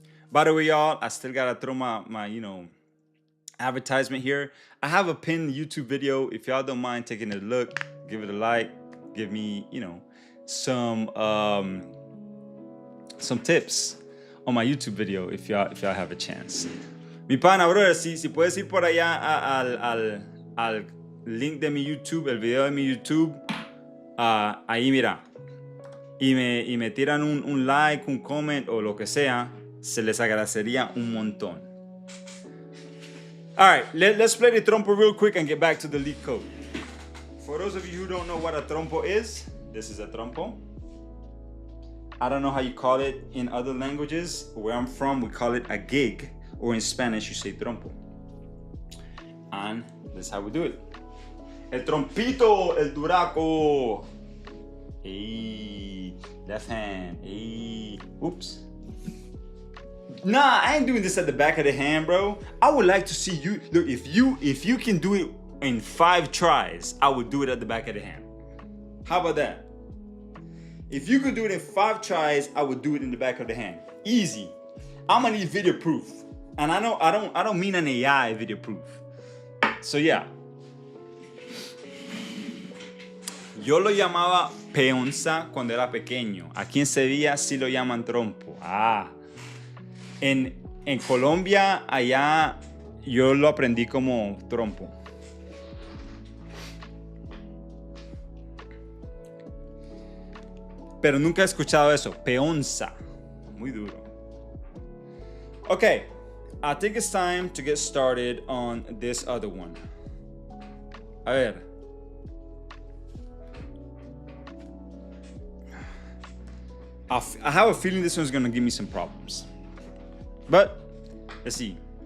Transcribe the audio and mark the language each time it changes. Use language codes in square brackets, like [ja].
[en] By the way, y'all, I still gotta throw my advertisement here. I have a pinned YouTube video. If y'all don't mind taking a look, give it a like, give me, some tips on my YouTube video if y'all have a chance. [es] Mi pana, brother, si puedes ir por allá al link de mi YouTube, el video de mi YouTube, ahí mira, y me tiran un like, un comment o lo que sea, se les agradecería un montón. [en] All right, let's play the trompo real quick and get back to the lead code. For those of you who don't know what a trompo is, this is a trompo. I don't know how you call it in other languages. Where I'm from, we call it a gig, or in Spanish, you say trompo. And that's how we do it. [es] El trompito, el duraco. Hey. [en] Left hand. Hey. Oops. Nah, I ain't doing this at the back of the hand, bro. I would like to see you. Look, if you can do it in 5 tries, I would do it at the back of the hand. How about that? If you could do it in 5 tries, I would do it in the back of the hand. Easy. I'm gonna need video proof. And I don't mean an AI video proof. So yeah. [es] Yo lo llamaba peonza cuando era pequeño. Aquí en Sevilla sí lo llaman trompo. Ah. En Colombia, allá, yo lo aprendí como trompo. Pero nunca he escuchado eso. Peonza. Muy duro. Okay. [en] I think it's time to get started on this other one. [es] A ver. [en] I have a feeling this one's gonna give me some problems. But let's see.